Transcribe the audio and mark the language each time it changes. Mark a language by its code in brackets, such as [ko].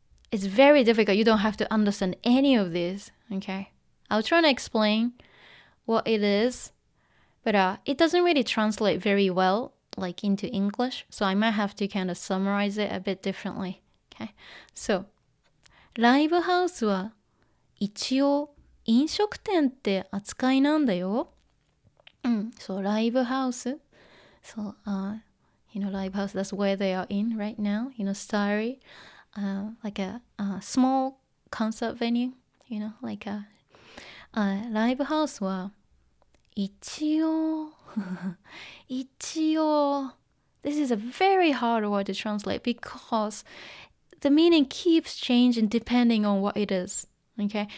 [en] It's very difficult. You don't have to understand any of this, okay? I'll try to explain what it is, but it doesn't really translate very well, like into English, so I might have to kind of summarize it a bit differently, okay? [ja] So, ライブハウスは一応飲食店って扱いなんだよ。そう、ライブハウス。そう、 [en] live house, that's where they are in right now, Futari, like a small concert venue, like a live house [ja] は一応一応 [en] this is a very hard word to translate because the meaning keeps changing depending on what it is, okay?